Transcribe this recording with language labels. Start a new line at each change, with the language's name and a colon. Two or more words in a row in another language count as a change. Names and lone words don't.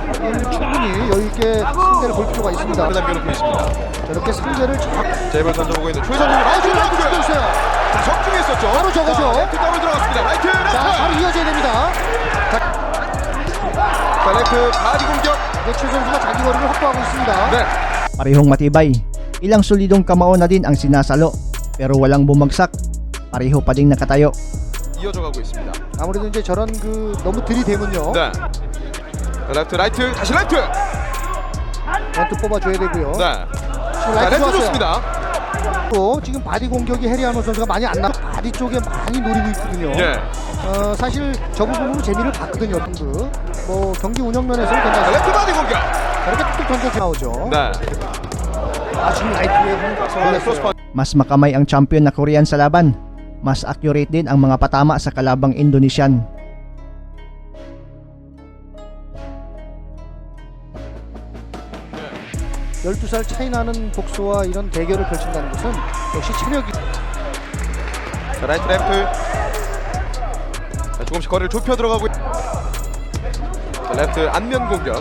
Korean: 충분히 여유 있게 상대를 볼 필요가 있습니다. 남겨놓고 있습니다. 저렇게 상대를 제발 던져보고 있는 최우삼 선수. 라이트 라이트 치고 라이트. 있어요. 자, 적중에 있었죠. 바로 저거죠. 자, 레프트 더블 들어갔습니다. 라이트 레프트. 자, 바로 이어져야 됩니다. 자, 레프트 바디 공격. 네, 최 선수가 자기 거리를 확보하고 있습니다. 네.
Filipino: Parehong matibay. Ilang solidong kamao na din ang sinasalo pero walang bumagsak. Pareho pa ding nakatayo.
Korean: 이어져 가고 있습니다. 아무래도 이제 저런 그 너무 들이대면요. 네. 자, 레프트 라이트 다시 라이트. 원투 뽑아줘야 되고요. 네. 지금 자, 라이트 레프트 좋았어요. 좋습니다. 또 지금 바디 공격이 해리아노 선수가 많이 안 나. 바디 쪽에 많이 노리고 있거든요. 예. 사실 저 부분으로 재미를 봤거든요. 선수. 뭐 경기 운영 면에서는 자, 괜찮아요. 레프트 바디 공격. 저렇게 뚝뚝 던져 나오죠. 네. 아, 지금 라이트에 서울의 크로스 걸렸어요.
Filipino: Mas makamay ang champion na Korean sa laban. Mas accurate din ang mga patama sa kalabang Indonesian.
Korean: 네. 12살 차이 나는 복수와 이런 대결을 펼친다는 것은 역시 체력이. 자, 라이트 레프트. 자, 조금씩 거리를 좁혀 들어가고 자, 레프트 안면 공격.